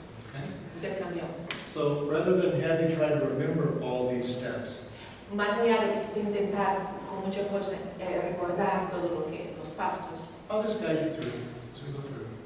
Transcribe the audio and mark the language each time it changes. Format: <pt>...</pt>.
<en>Okay?</en> <es>Intercambiamos.</es> <en>So rather than have you try to remember all these steps,</en> <es>Más allá de intentar con mucha fuerza recordar todo lo que los pasos,</es> <en>I'll just guide you through as we go through.</en>